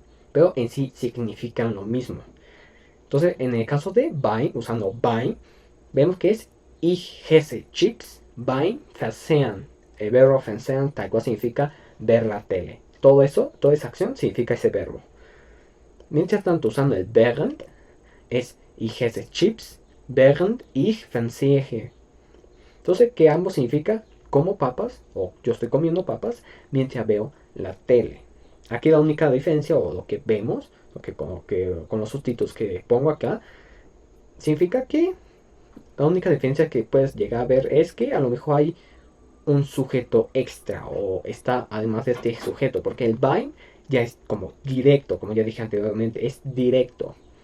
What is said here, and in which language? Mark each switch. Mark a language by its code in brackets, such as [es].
[es] Pero en sí significan lo mismo. Entonces, en el caso de bind, usando bind, vemos que es [de] ich esse chips beim Fernsehen. [es] El verbo Fernsehen tal cual significa ver la tele. Todo eso, toda esa acción significa ese verbo. Mientras tanto, usando el während, es [de] ich esse chips während ich fernsehe. [es] Entonces, que ambos significa como papas, o yo estoy comiendo papas mientras veo la tele. Aquí la única diferencia, o lo que vemos, con los subtítulos que pongo acá, significa que La única diferencia que puedes llegar a ver es que a lo mejor hay un sujeto extra o está además de este sujeto, porque el bind ya es como directo, como ya dije anteriormente, es directo.